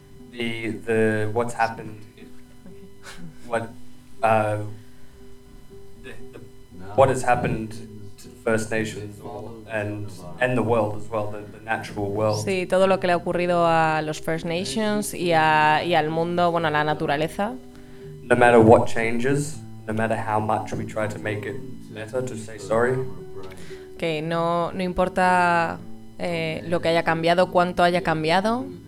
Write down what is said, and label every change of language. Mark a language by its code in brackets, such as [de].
[en] The what's happened, what has happened to the First Nations and the world as well, the natural world. [es] Sí, todo lo que le ha ocurrido a los First Nations y al mundo, bueno, a la naturaleza. [en] No matter what changes, no matter how much we try to make it better to say sorry. [es] Okay, no importa lo que haya cambiado, cuánto haya cambiado.